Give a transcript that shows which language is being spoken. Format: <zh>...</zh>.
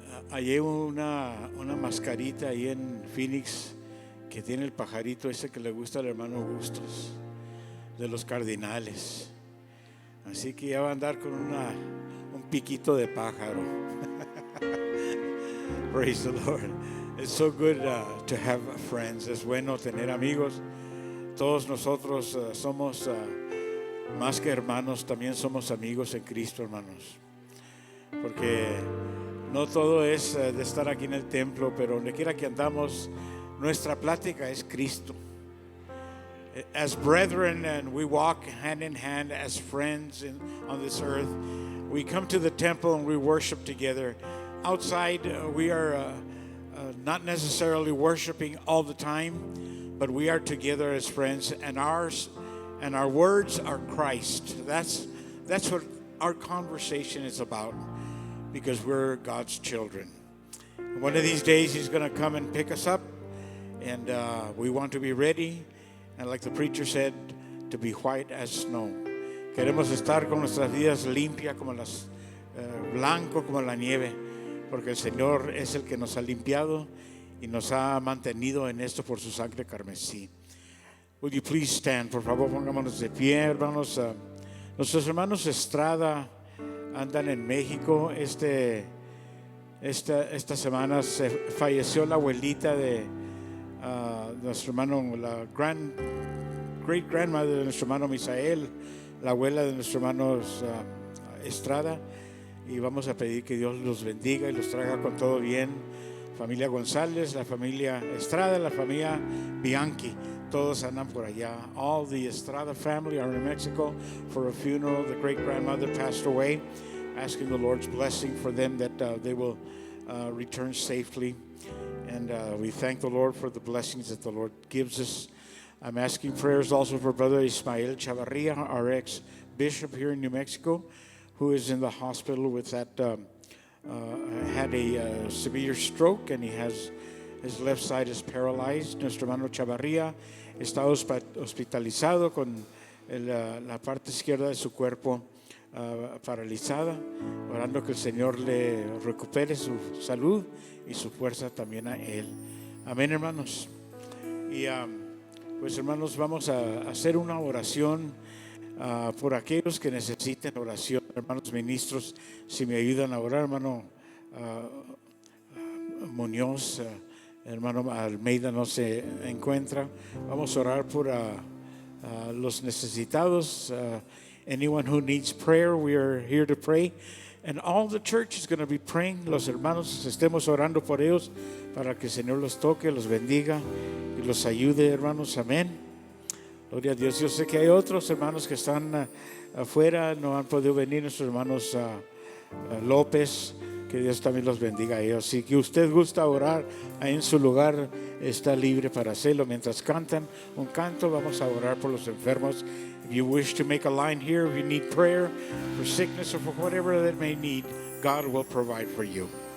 <es>hallé una mascarita ahí en Phoenix que tiene el pajarito ese que le gusta al hermano Bustos, de los Cardinales. Así que ya va a andar con un piquito de pájaro.</es> <en>Praise the Lord. It's so good to have friends.</en> <es>Es bueno tener amigos. Todos nosotros somos más que hermanos, también somos amigos en Cristo, hermanos. Porque no todo es de estar aquí en el templo, pero donde quiera que andamos, nuestra plática es Cristo.</es> <en>As brethren, and we walk hand in hand as friends on this earth. We come to the temple and we worship together. Outside, we are not necessarily worshiping all the time, but we are together as friends, and our words are Christ. That's what our conversation is about, because we're God's children. One of these days, He's going to come and pick us up, and we want to be ready, and like the preacher said, to be white as snow.</en> <es>Queremos estar con nuestras vidas limpias como las blanco como la nieve, porque el Señor es el que nos ha limpiado y nos ha mantenido en esto por su sangre carmesí.</es> <en>Would you please stand?</en> <es>Por favor, pongámonos de pie, hermanos. Nuestros hermanos Estrada andan en México. Esta semana falleció la abuelita de nuestro hermano, la great grandmother de nuestro hermano Misael, la abuela de nuestros hermanos Estrada. Y vamos a pedir que Dios los bendiga y los traiga con todo bien. Familia González, la familia Estrada, la familia Bianchi, todos andan por allá.</es> <en>All the Estrada family are in Mexico for a funeral. The great grandmother passed away. Asking the Lord's blessing for them, that they will return safely. And we thank the Lord for the blessings that the Lord gives us. I'm asking prayers also for Brother Ismael Chavarria, our ex-bishop here in New Mexico, who is in the hospital with that, had a severe stroke, and his left side is paralyzed.</en> <es>Nuestro hermano Chavarria está hospitalizado con la parte izquierda de su cuerpo paralizada, orando que el Señor le recupere su salud y su fuerza también a él. Amén, hermanos. Y pues, hermanos, vamos a hacer una oración por aquellos que necesiten oración. Hermanos ministros, si me ayudan a orar, hermano Muñoz, hermano Almeida no se encuentra. Vamos a orar por los necesitados.</es> <en>Anyone who needs prayer, we are here to pray. And all the church is going to be praying.</en> <es>Los hermanos estemos orando por ellos para que el Señor los toque, los bendiga y los ayude, hermanos. Amén. Gloria a Dios. Yo sé que hay otros hermanos que están afuera, no han podido venir, nuestros hermanos López, que Dios también los bendiga a ellos. Si que usted gusta orar ahí en su lugar, está libre para hacerlo. Mientras cantan un canto, vamos a orar por los enfermos.</es> <en>If you wish to make a line here, if you need prayer for sickness or for whatever that may need, God will provide for you.</en>